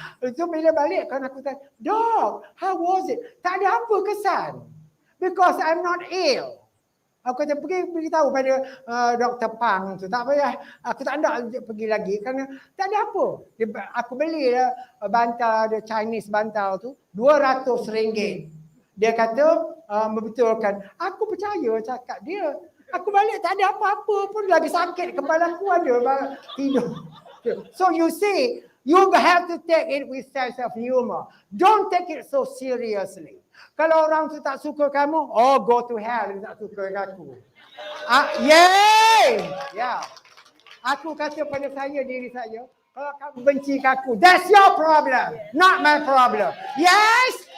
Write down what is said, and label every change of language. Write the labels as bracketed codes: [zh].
[ms] Itu bila balik kan aku tanya, Dok, [en] how was it? [ms] Tak ada apa kesan. [en] Because I'm not ill. [ms] Aku kata pergi beritahu pada Dr. Pang tu. Tak payah, aku tak nak pergi lagi kerana tak ada apa. Aku beli bantal, ada Chinese bantal tu, RM200. Dia kata membetulkan. Aku percaya cakap dia. Aku balik tak ada apa-apa pun, lagi sakit kepala aku ada tidur. [en] So you see, you have to take it with sense of humor. Don't take it so seriously. [ms] Kalau orang tu tak suka kamu, [en] go to hell, [ms] dia tak suka aku. Yay! Yeah. Aku kata pada diri saya, kalau kamu benci aku, [en] that's your problem, not my problem. [ms] Yes?